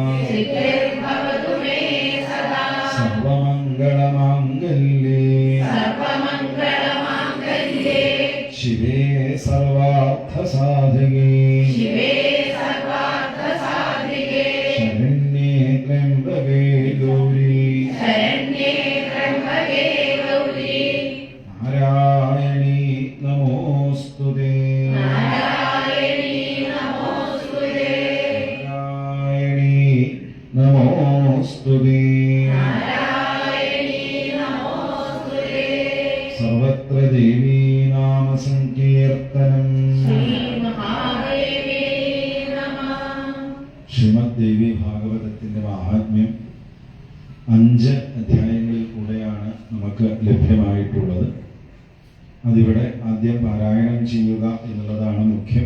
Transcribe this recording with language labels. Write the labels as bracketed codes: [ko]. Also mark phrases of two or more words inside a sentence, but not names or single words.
[sa] सर्वमङ्गलमाङ्गल्ये शिवे सर्वार्थसाधके शरण्ये त्र्यम्बके गौरी नारायणी नमोऽस्तुते नारायणी नमोऽस्तुते सर्वत्र देवी नाम सङ्कीर्तनं [ml] ശ്രീമദ് ദേവി ഭാഗവതത്തിന്റെ മഹാത്മ്യം 5 അധ്യായങ്ങളിൽ കൂടെയാണ് നമുക്ക് ലഭ്യമായിട്ടുള്ളത്. അതിവിടെ ആദ്യം പാരായണം ചെയ്യുക എന്നുള്ളതാണ് മുഖ്യം.